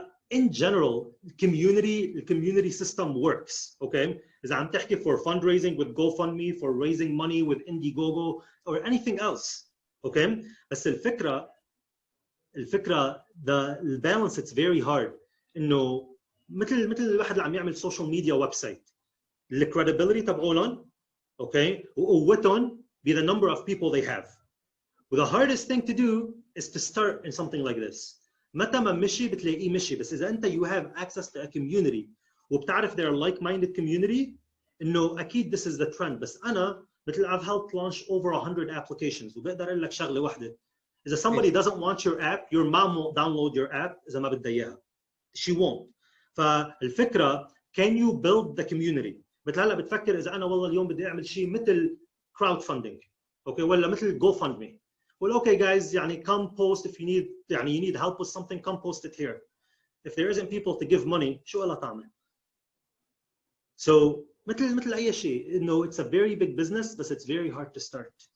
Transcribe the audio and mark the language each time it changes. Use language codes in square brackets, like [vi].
[en] In general, community system works. Okay. [ar] إذا عم تحكي [en] for fundraising with GoFundMe, for raising money with Indiegogo or anything else. Okay. [ar] بس الفكرة [en] the balance it's very hard. [ar] إنه مثل الواحد اللي عم يعمل social media website. [en] The credibility [ar] تبعولن, [en] okay, [ar] وقوتهم [en] be the number of people they have. Well, the hardest thing to do is to start in something like this. [ar] متى ما مشي بتلاقيه مشي. بس إذا أنت [en] you have access to a community [ar] وبتعرف [en] they're like-minded community [ar] إنه أكيد [en] this is the trend. [ar] بس أنا مثل [en] I've helped launch over 100 applications [ar] وبقدر أقول لك شغلة واحدة. [en] إذا somebody doesn't want your app, your mom won't download your app [ar] إذا ما بدها إياها. [en] She won't. [ar] فالفكرة [en] can you build the community. [ar] مثل هلا بتفكر إذا أنا والله اليوم بدي أعمل شيء مثل crowdfunding. [en] Okay [ar] ولا مثل [en] GoFundMe. Well, okay, guys, يعني come post if you need, يعني you need help with something, come post it here. If there isn't people to give money, [ar] شو قلها تعمل? [en] So, [ar] مثل أي شيء, [en] you know, it's a very big business, but it's very hard to start.